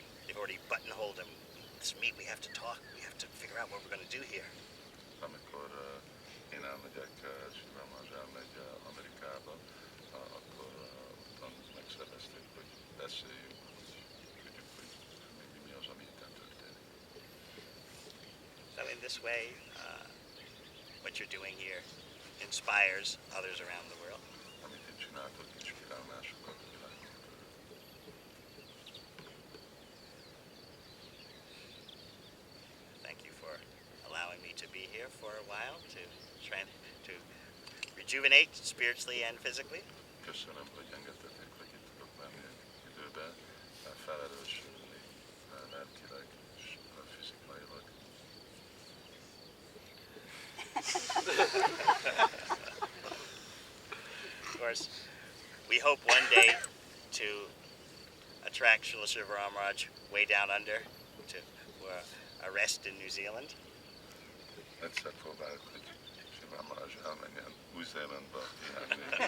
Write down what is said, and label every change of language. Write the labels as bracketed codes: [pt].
[en] They've already buttonholed him. This meet, we have to talk. We have to figure out what we're going to do here. [hu] Amikor én elmegyek, Sivarama elmegy Amerikába, akkor ottan megszervezték, hogy beszéljünk, hogy tudjuk, hogy mi az, ami itt történik. [en] So in this way, what you're doing here inspires others around the world. [hu] Amit itt csináltok, inspirál másokat a világon. [en] Thank you for allowing me to be here for a while to rejuvenate spiritually and physically. [hu] Köszönöm, hogy engedtetek, hogy itt tudok lenni egy időben, felerősödni lelkileg és fizikailag. [en] Of course, we hope one day to attract Srila Sivarama way down under to a rest in New Zealand. [hu] Egyszer próbáljuk, hogy Sivarama elmenjen Új-Zélandba pihenni.